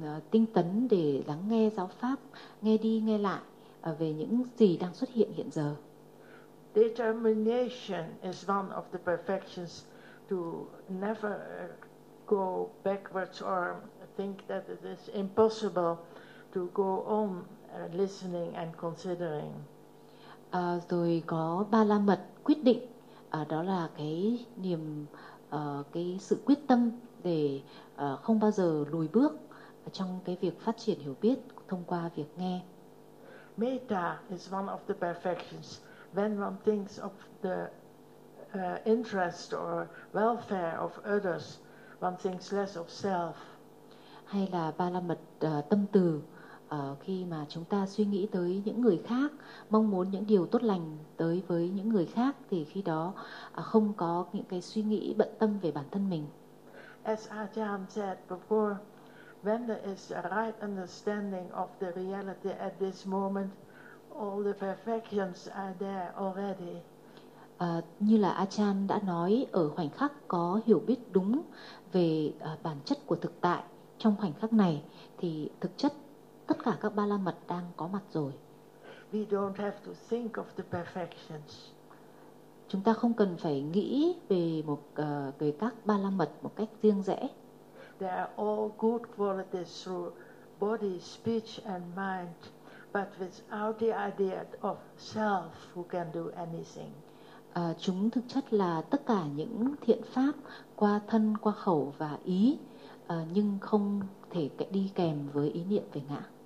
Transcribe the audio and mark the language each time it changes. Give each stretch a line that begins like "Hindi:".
Vietnamese: Tinh tấn để lắng nghe giáo pháp, nghe đi nghe lại về những gì đang xuất hiện hiện giờ.
English: Determination is one of the perfections, to never go backwards or think that it is impossible to go on listening and considering.
Vietnamese: Rồi có ba la mật quyết định, đó là cái niềm, cái sự quyết tâm để không bao giờ lùi bước trong cái việc phát triển hiểu biết thông qua việc nghe.
English: Metta is one of the perfections. When one thinks of the interest or welfare of others, one thinks less of self.
Vietnamese: Hay là ba la mật tâm từ, khi mà chúng ta suy nghĩ tới những người khác, mong muốn những điều tốt lành tới với những người khác, thì khi đó không có những cái suy nghĩ bận tâm về bản thân mình.
English: As Ajahn said before, when there is a right understanding of the reality at this moment, all the perfections are there already.
Vietnamese: Như là Ajahn đã nói, ở khoảnh khắc có hiểu biết đúng về bản chất của thực tại trong khoảnh khắc này, thì thực chất tất cả các ba la mật đang có mặt rồi.
English: We don't have to think of the perfections.
Vietnamese: Chúng ta không cần phải nghĩ về một về các ba la mật một cách riêng rẽ.
English: They are all good qualities through body, speech and mind, but without the idea of self who can do anything.
Vietnamese: Chúng thực chất là tất cả những thiện pháp qua thân, qua khẩu và ý, nhưng không thể đi kèm với ý niệm về ngã.